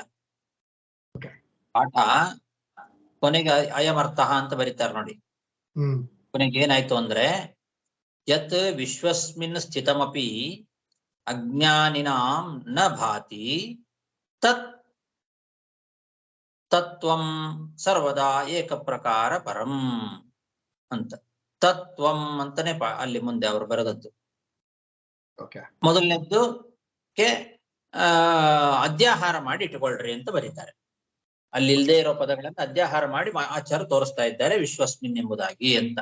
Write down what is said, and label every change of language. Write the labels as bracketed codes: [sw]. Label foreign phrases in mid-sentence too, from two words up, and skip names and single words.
[kn] ಪಾಠ ಕೊನೆಗೆ ಅಯಮರ್ಥ ಅಂತ ಬರೀತಾರೆ ನೋಡಿ. ಕೊನೆಗೆ ಏನಾಯ್ತು ಅಂದ್ರೆ [sa] ಯತ್ ವಿಶ್ವಸ್ಮಿನ್ ಸ್ಥಿತಮಪಿ ಅಜ್ಞಾನಿನಾಂ ನ ಭಾತಿ ತತ್ ತತ್ವಂ ಸರ್ವದಾ ಏಕ ಪ್ರಕಾರ ಪರಂ [kn] ಅಂತ. ತತ್ವಂ ಅಂತಾನೆ ಅಲ್ಲಿ ಮುಂದೆ ಅವರು ಬರೆದದ್ದು. ಓಕೆ. ಮೊದಲನೇದ್ದು ಕೆ ಅಧ್ಯಾಹಾರ ಮಾಡಿ ಇಟ್ಟುಕೊಳ್ಳ್ರಿ ಅಂತ ಬರೀತಾರೆ. ಅಲ್ಲಿ ಇಲ್ಲದೆ ಇರೋ ಪದಗಳನ್ನು ಅಧ್ಯಾಹಾರ ಮಾಡಿ ಆಚಾರ್ಯ ತೋರಿಸ್ತಾ ಇದ್ದಾರೆ ವಿಶ್ವಸ್ಮಿನ್ ಎಂಬುದಾಗಿ ಅಂತ.